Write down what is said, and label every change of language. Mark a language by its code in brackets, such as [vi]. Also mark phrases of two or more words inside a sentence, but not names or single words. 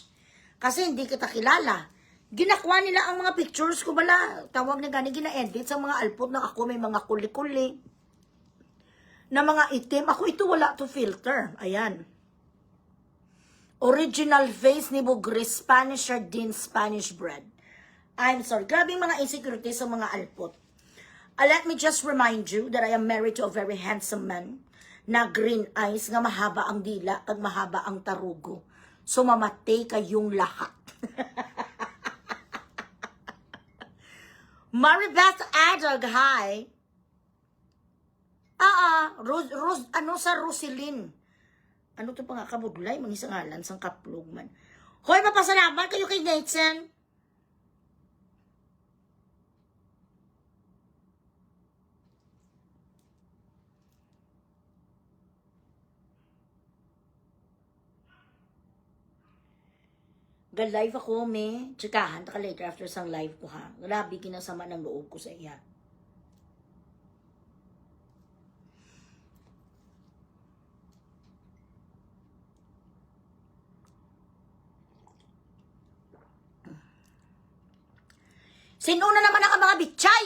[tl] Kasi hindi kita kilala. [hil] Ginakuha nila ang mga pictures ko bala. Tawag na gani, gina-edit sa mga alpot na ako may mga kuli-kuli. Na mga itim. Ako ito wala to filter. Ayan. Original face ni Bugris, [en] Spanish sardine, Spanish bread. I'm sorry. [hil] Grabing mga insecurities sa mga alpot. [en] Let me just remind you that I am married to a very handsome man [tl] na [en] green eyes, [hil] nga mahaba ang dila, kag mahaba ang tarugo. [tl] So mamatay kayong lahat. Maribeth Adag, hi. [hil] Ano sa Roselyn? Ano to pa nga kabudlay? Mga isang ngalan, sang kaplog man. Hoy, mapasalamat kayo kay Nathan. Live ako, me. Tsikahan, taka [en] later after [hil] sang live ko, ha. Grabe, [tl] kinasama ng loob ko [hil] sa iya. Sinuna naman ang mga bitchay.